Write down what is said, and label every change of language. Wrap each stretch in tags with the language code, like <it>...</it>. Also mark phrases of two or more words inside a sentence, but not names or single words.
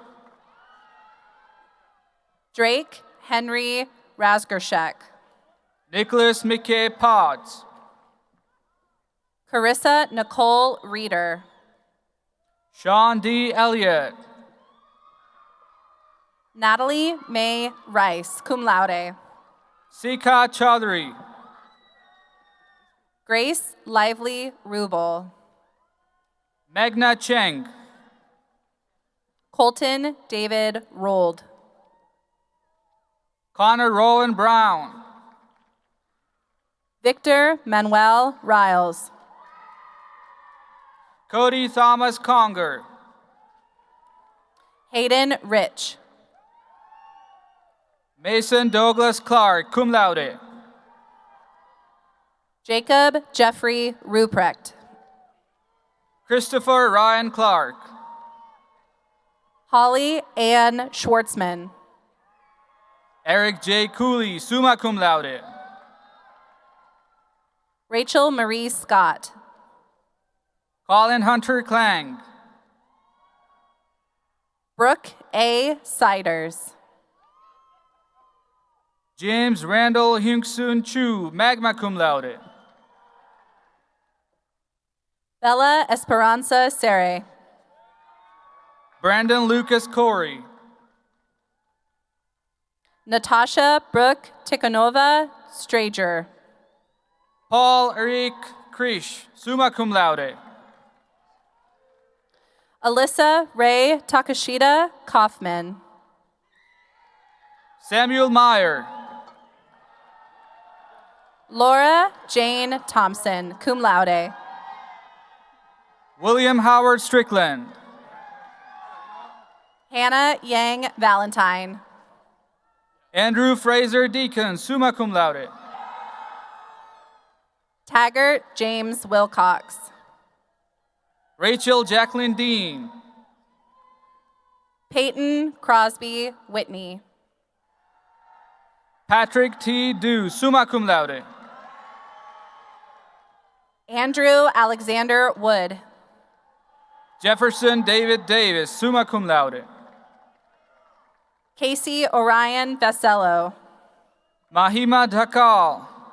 <en>Drake Henry Rasgershek. Nicholas Mickey Potts. Carissa Nicole Reeder. Sean D. Elliott. Natalie May Rice, cum laude. Sika Chaudhry. Grace Lively Rubel. Megna Cheng. Colton David Rold. Connor Rowan Brown. Victor Manuel Riles. Cody Thomas Conger. Hayden Rich. Mason Douglas Clark, cum laude. Jacob Jeffrey Ruprecht. Christopher Ryan Clark. Holly Ann Schwartzman. Eric J. Cooley, summa cum laude. Rachel Marie Scott. Colin Hunter Klang. Brooke A. Siders. James Randall Hyungsoon Chu, magna cum laude. Bella Esperanza Sere. Brandon Lucas Corey. Natasha Brooke Tikhonova Strager. Paul Eric Krish, summa cum laude. Alyssa Ray Takashita Kaufman. Samuel Meyer. Laura Jane Thompson, cum laude. William Howard Strickland. Hannah Yang Valentine. Andrew Fraser Deacon, summa cum laude. Taggart James Wilcox. Rachel Jacqueline Dean. Peyton Crosby Whitney. Patrick T. Dew, summa cum laude. Andrew Alexander Wood. Jefferson David Davis, summa cum laude. Casey Orion Vasello. Mahima Dhakal.</en>